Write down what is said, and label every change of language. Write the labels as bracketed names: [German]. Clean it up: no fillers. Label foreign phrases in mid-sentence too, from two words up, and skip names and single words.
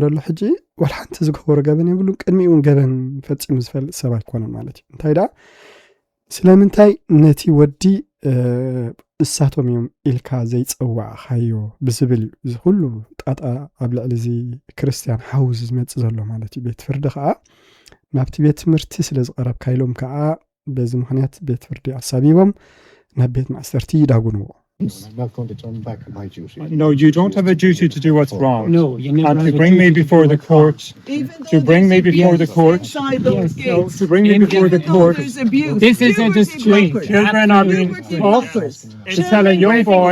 [Tigrinya] ደሎ ሕጂ ወላ ሓንቲ ዝገበሮ ገበን የብሉን ቅድሚኡን ገበን ፈጺሙ ዝፈልጥ ሰብ ኣይኮነን ማለት እዩ እንታይ ዳ ስለምንታይ ነቲ ወዲ እሳቶም እዮም ኢልካ ዘይጸዋዕኻዮ ብዝብል እዩ እዚ ሁሉ ጣጣ ኣብ ልዕሊ እዚ ክርስቲያን ሓውዝ ዝመጽእ ዘሎ ማለት እዩ ቤት ፍርዲ ከዓ ናብቲ ቤት ትምህርቲ ስለ ዝቐረብካ ኢሎም ከዓ በዚ ምኽንያት ቤት ፍርዲ ኣሳቢቦም ናብ ቤት ማእሰርቲ ይዳጉንዎ [English] I'm not going to turn back on my duty. No, you don't have a duty to do what's wrong. No, you never and to have a bring me duty before to the do court. To bring me before the court. To bring me before the court. This is a disgrace. Children are being taught to tell a young boy.